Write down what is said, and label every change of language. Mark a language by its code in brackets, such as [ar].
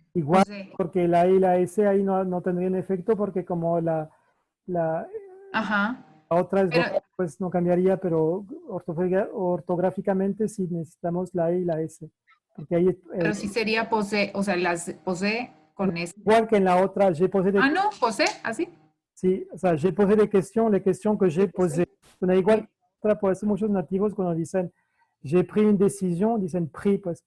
[es] Igual, porque la E y la S ahí no tendrían efecto porque como la Ajá. otra es vocal, pues no cambiaría, pero ortográficamente sí necesitamos la E y la S. Porque ahí, Pero sí sería posé, o sea, las posé con S. Igual que en la otra, [fr] j'ai posé des... [es] Ah, no, posé, así. Sí, o sea, [fr] j'ai posé des questions, les questions que j'ai posées. [es] Suena igual que la otra, por eso muchos nativos cuando dicen [fr] j'ai pris une décision, [es] dicen pris, pues